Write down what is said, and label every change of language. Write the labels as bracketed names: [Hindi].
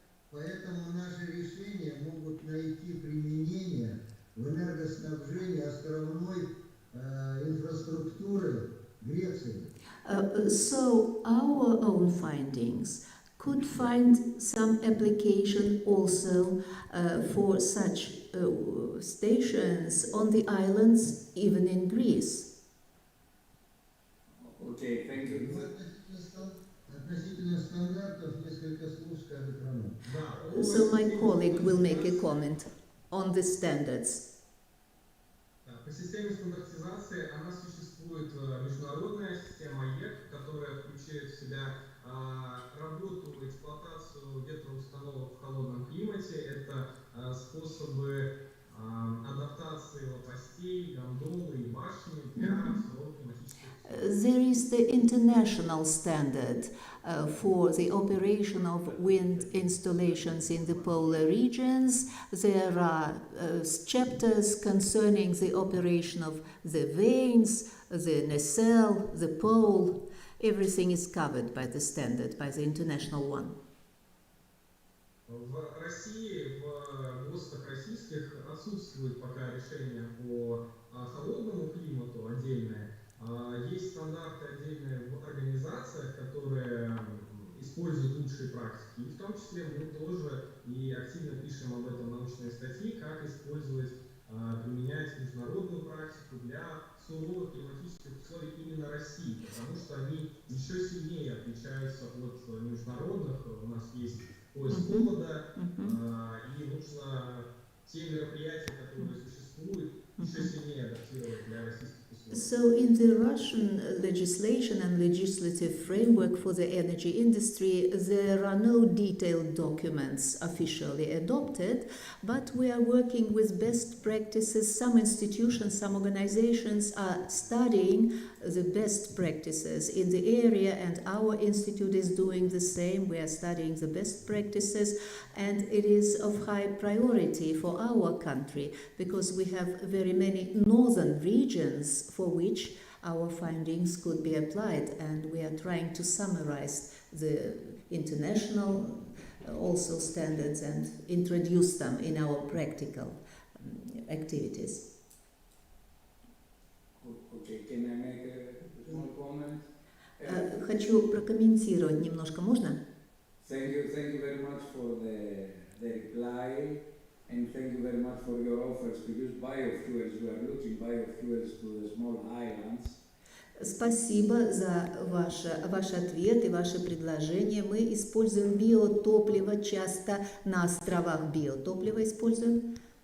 [Russian] Поэтому наши решения могут найти применение в энергоснабжении островной инфраструктуры Греции. [English] So our own findings could find some application also for such stations on the islands, even in Greece. Okay, thank you. [Russian] Относительно стандартов несколько слов скажет Роман. [English] So my colleague will make a comment on the standards. [Russian] По системе стандартизации она существует международная система ЕК, которая включает в себя работу, эксплуатацию ветроустановок в холодном климате. Это способы адаптации лопастей, гондолы и башни для суровых климатических условий. [English] There is the international standard for the operation of wind installations in the polar regions. There are chapters concerning the operation of the vanes, the nacelle, the pole. Everything is covered by the standard, by the international one. [Russian] В России, в ГОСТах российских отсутствует пока решение по холодному климату отдельное. Есть стандарты отдельные в организациях, которые используют лучшие практики. И в том числе мы тоже и активно пишем об этом научные статьи, как использовать, применять международную практику для суровых климатических условий. России, потому что они еще сильнее отличаются от международных. У нас есть пояс холода, и нужно те мероприятия, которые существуют, еще сильнее адаптировать для российских условий. [English] So in the Russian legislation and legislative framework for the energy industry, there are no detailed documents officially adopted, but we are working with best practices. Some institutions, some organizations are studying the best practices in the area, and our institute is doing the same. We are studying the best practices, and it is of high priority for our country because we have very many northern regions for which our findings could be applied, and we are trying to summarize the international also standards and introduce them in our practical activities. Okay, can I make a small comment? [Russian] Хочу прокомментировать немножко, можно? [English] Thank you very much for the reply, and thank you very much for your offers to use biofuels. We are looking biofuels to the small islands. [Russian] Спасибо за ваш ответ и ваше предложение. Мы используем биотопливо часто на островах. Биотопливо используем.